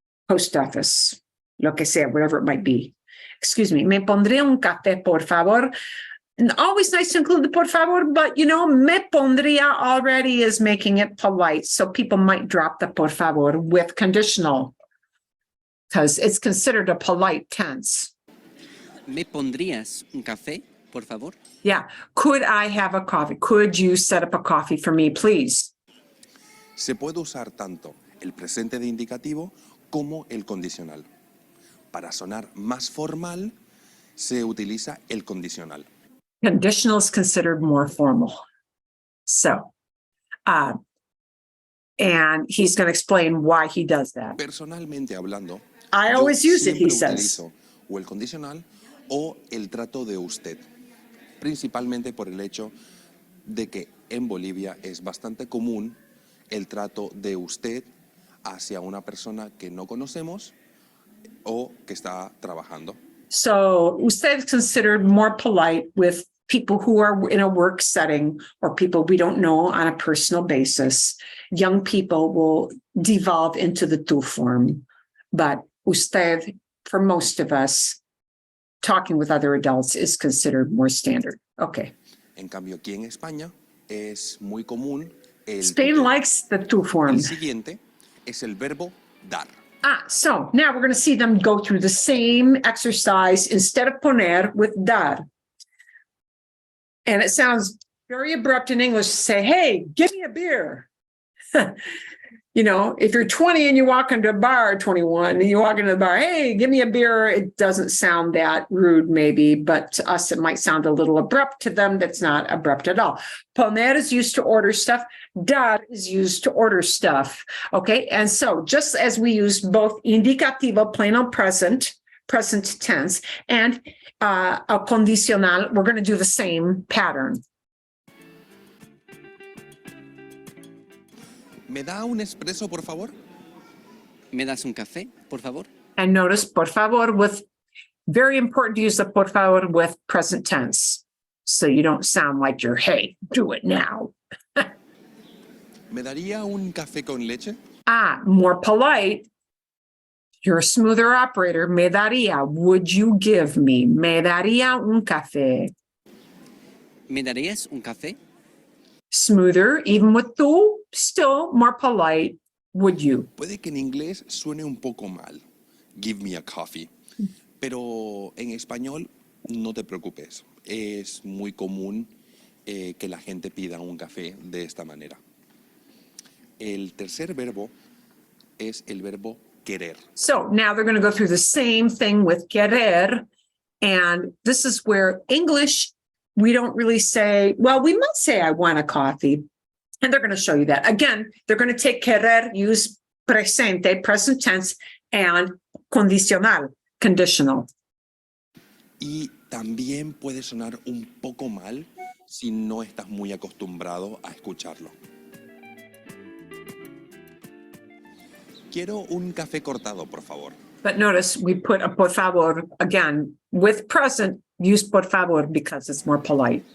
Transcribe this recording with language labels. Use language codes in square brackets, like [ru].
[en] Post office, [es] lo que sea, [en] whatever it might be. Excuse me, [es] me pondría un café, por favor. [en] And always nice to include the por favor, but you know, me pondría already is making it polite. So people might drop the por favor with conditional because it's considered a polite tense. [es] ¿Me pondrías un café, por favor? [en] Yeah. Could I have a coffee? Could you set up a coffee for me, please? [es] Se puede usar tanto el presente de indicativo como el condicional. Para sonar más formal, se utiliza el condicional. [en] Conditional is considered more formal. So, and he's going to explain why he does that. [es] Personalmente hablando, [en] I [es] yo [en] always use it, he [es] siempre [en] says. [es] utilizo o el condicional o el trato de usted, principalmente por el hecho de que en Bolivia es bastante común el trato de usted hacia una persona que no conocemos o que está trabajando. [en] So usted is considered more polite with people who are in a work setting or people we don't know on a personal basis. Young people will devolve into the tú form, but usted, for most of us, talking with other adults is considered more standard. Okay. [es] En cambio, aquí en España es muy común el [en] Spain [es] tú. [en] likes the tú form. [es] El siguiente es el verbo dar. [en] So now we're going to see them go through the same exercise instead of poner with dar. And it sounds very abrupt in English to say, hey, give me a beer. You know, if you're 20 and you walk into a bar, 21, and you walk into the bar, hey, give me a beer. It doesn't sound that rude, maybe, but to us, it might sound a little abrupt. To them, that's not abrupt at all. Poner is used to order stuff. Dar is used to order stuff. Okay. And so just as we used both indicativo, plain or present tense, and a condicional, we're going to do the same pattern. [es] ¿Me da un espresso, por favor? ¿Me das un café, por favor? [en] And notice, por favor, with very important to use the por favor with present tense. So you don't sound like you're, hey, do it now. [es] ¿Me daría un café con leche? [en] More polite. You're a smoother operator. [es] Me daría, [en] would you give me? [es] Me daría un café. ¿Me darías un café? [en] Smoother, even with tú, still more polite. Would you? [es] Puede que en inglés suene un poco mal. [en] Give me a coffee. [es] Pero en español, no te preocupes. Es muy común que la gente pida un café de esta manera. El tercer verbo es el verbo querer. [en] So now they're going to go through the same thing with querer. And this is where English, we don't really say, well, we might say I want a coffee. And they're going to show you that. Again, they're going to take querer, use presente, present tense, and condicional, conditional. [es] Y también puede sonar un poco mal si no estás muy acostumbrado a escucharlo. Quiero un café cortado, por favor. [en] But notice we put a por favor, again, with present, use por favor because it's more polite.